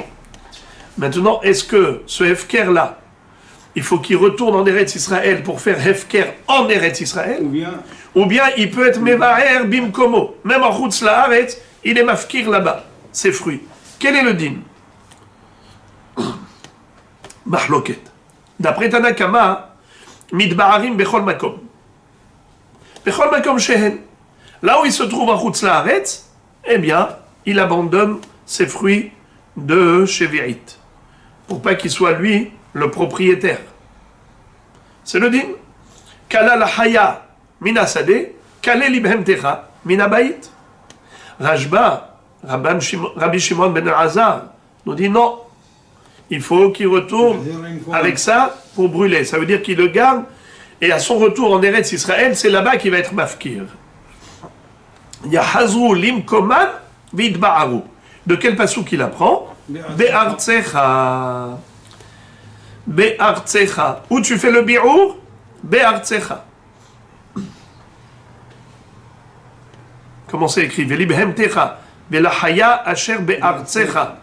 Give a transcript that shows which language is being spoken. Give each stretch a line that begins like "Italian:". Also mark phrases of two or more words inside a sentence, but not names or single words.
French: Maintenant, est-ce que ce hefker-là, il faut qu'il retourne en Eretz Israël pour faire hefker en Eretz Israël, ou bien il peut être
Hebrew: מבער במקומו,
French: même en
Hebrew: חוץ לארץ,
French: il est mafkir là-bas, ses fruits. Quel est le din? Mahloket.
Hebrew: D'après Tanakama, מתבערים בכל מקום. בכל מקום שהן.
French: Là où il se trouve en
Hebrew: חוץ לארץ,
French: eh bien, il abandonne ses fruits de Shevi'it, pour pas qu'il soit lui le propriétaire. C'est le din.
Hebrew: כלה לחיה מן השדה כלה לבהמתך מן הבית.
French: Rajba, Rabbi Shimon ben Elazar, nous dit non. Il faut qu'il retourne avec ça pour brûler. Ça veut dire qu'il le garde et à son retour en Eretz Israël, c'est là-bas qu'il va être mafkir.
Hebrew: יחזרו למקומן ויתבערו.
French: De quel pasuk il apprend?
Hebrew: בארצך בארצך.
French: Où tu fais le bi'ur? Be'artsecha. Comment c'est écrit?
Hebrew: ולבהמתך ולחיה אשר בארצך.